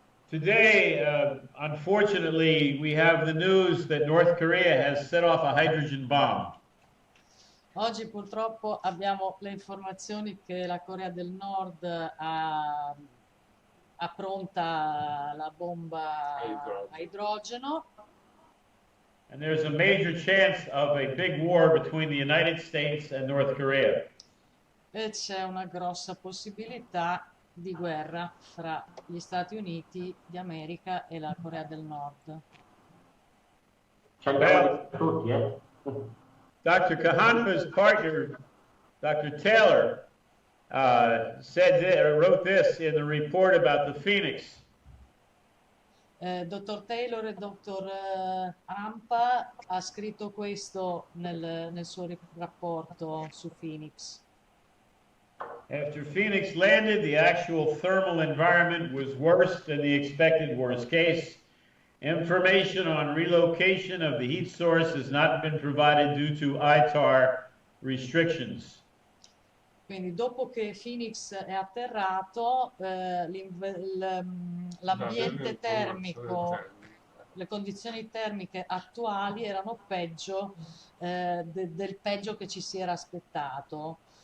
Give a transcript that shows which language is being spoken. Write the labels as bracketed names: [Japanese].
[English] Today, unfortunately, we have the news that North Korea has set off a hydrogen bomb. [Italian] Oggi purtroppo abbiamo le informazioni che la Corea del Nord ha pronta la bomba a idrogeno. [English] And there's a major chance of a big war between the United States and North Korea. [Italian] E c'è una grossa possibilità di guerra fra gli Stati Uniti d'America e la Corea del Nord. [English] Well, [Italian] tutti, [English] Dr. Kahanfa's partner, Dr. Taylor, wrote this in the report about the Phoenix. [Italian] Dottor Taylor e Dottor Hampa ha scritto questo nel suo rapporto su Phoenix. [English] After Phoenix landed, the actual thermal environment was worse than the expected worst case. Information on relocation of the heat source has not been provided due to ITAR restrictions. [Italian] Quindi dopo che Phoenix è atterrato, l'ambiente termico, le condizioni termiche attuali erano peggio del peggio che ci si era aspettato.